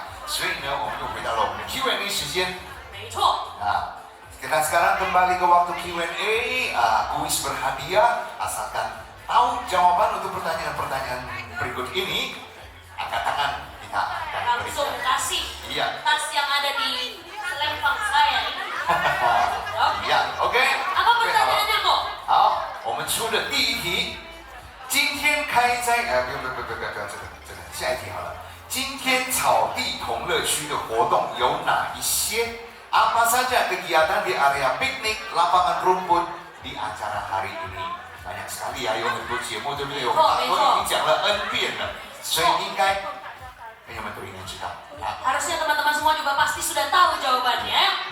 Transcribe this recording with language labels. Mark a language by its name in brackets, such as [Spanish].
[Chinese] 所以呢，我们又回到了我们的 Q&A 时间。没错。 [Indonesian] Kita sekarang kembali ke waktu Q&A, kuis berhadiah. Asalkan tahu jawaban untuk pertanyaan-pertanyaan berikut ini, angkat tangan kita akan langsung kasih Iya. tas yang ada di selempang saya ini. Iya, OK。 Apa pertanyaannya kok？ [Chinese] 好，我们出的第一题，今天开斋，不用，这个，下一题好了。今天草地同乐区的活动有哪一些？ [Indonesian] Apa saja kegiatan di area piknik lapangan rumput di acara hari ini? Banyak sekali ya， [Chinese] 有很多节目，对不对？我们都已经讲了 N 遍了，所以应该朋友们都应该知道。 [Indonesian] Harusnya teman-teman semua juga pasti sudah tahu jawabannya.